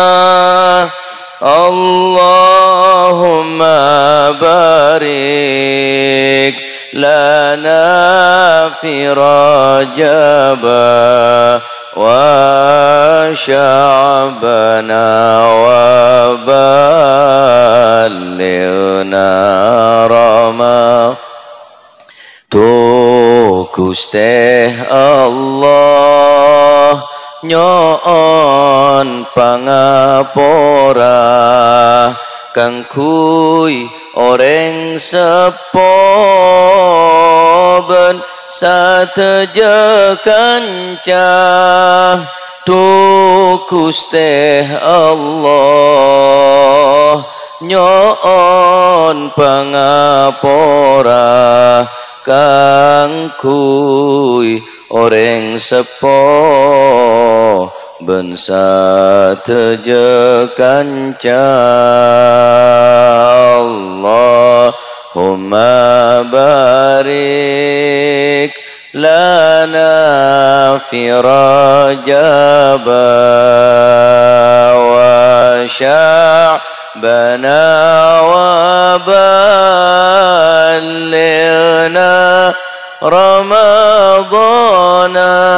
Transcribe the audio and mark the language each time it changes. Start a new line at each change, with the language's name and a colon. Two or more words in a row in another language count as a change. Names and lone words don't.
Arabic: اللهم بارك لنا في رجب وشعبان وبلغنا رمضان.
Madurese: Tu Gusti Allah nyoon pangapora kang kuy oreng sepo ben sateja kanca. Tu Gusti Allah nyoon pangapora kang kuy oreng sepo ben sateja kanca.
Arabic: اللهم بارك لنا في رجب وشعبان وبلغنا رمضان.